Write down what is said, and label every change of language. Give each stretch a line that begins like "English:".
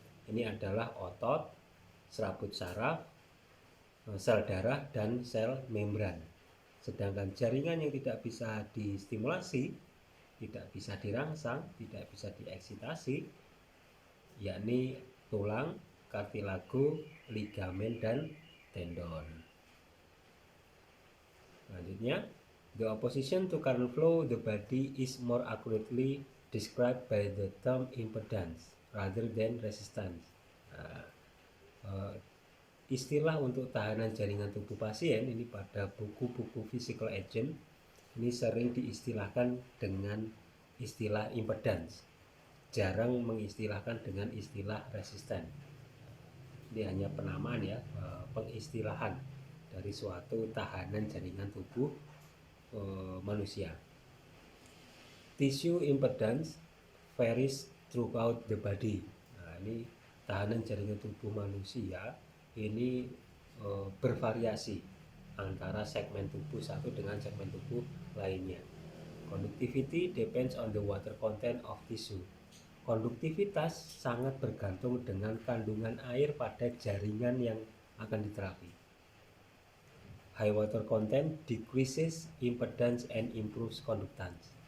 Indonesian: ini adalah otot, serabut saraf, sel darah, dan sel membran. Sedangkan jaringan yang tidak bisa distimulasi, tidak bisa dirangsang, tidak bisa dieksitasi, yakni tulang, kartilago, ligamen, dan tendon.
English: Selanjutnya, the opposition to current flow the body is more accurately described by the term impedance rather than resistance.
Indonesian: Istilah untuk tahanan jaringan tubuh pasien ini pada buku-buku physical agent ini sering diistilahkan dengan istilah impedance, jarang mengistilahkan dengan istilah resisten. Ini hanya penamaan ya, pengistilahan dari suatu tahanan jaringan tubuh manusia.
English: Tissue impedance varies throughout the body.
Indonesian: Nah, ini tahanan jaringan tubuh manusia ini bervariasi antara segmen tubuh satu dengan segmen tubuh lainnya.
English: Conductivity depends on the water content of tissue.
Indonesian: Konduktivitas sangat bergantung dengan kandungan air pada jaringan yang akan diterapi.
English: High water content decreases impedance and improves conductance.